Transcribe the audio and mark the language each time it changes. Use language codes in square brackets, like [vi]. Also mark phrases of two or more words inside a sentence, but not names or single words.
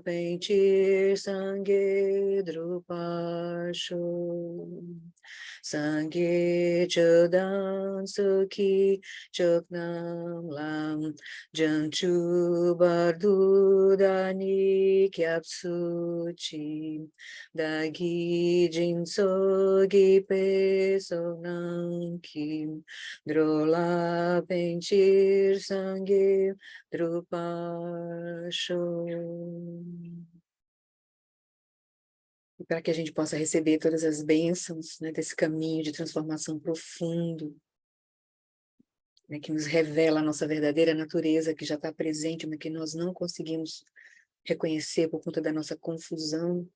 [bo] ཕན་ཕྱིར་སངས་རྒྱས་འགྲུབ་པར་ཤོག་ སངས་རྒྱས་ཆོས་དང་ཚོགས་ཀྱི་མཆོག་རྣམས་ལ་ བྱང་ཆུབ་བར་དུ་བདག་ནི་སྐྱབས་སུ་མཆི་ བདག་གིས་སྦྱིན་སོགས་བགྱིས་པའི་བསོད་ནམས་ཀྱིས་ འགྲོ་ལ་ཕན་ཕྱིར་སངས་རྒྱས་འགྲུབ་པར་ཤོག. [pt] E para que a gente possa receber todas as bênçãos, né, desse caminho de transformação profundo, né, que nos revela a nossa verdadeira natureza, que já está presente, mas que nós não conseguimos reconhecer por conta da nossa confusão.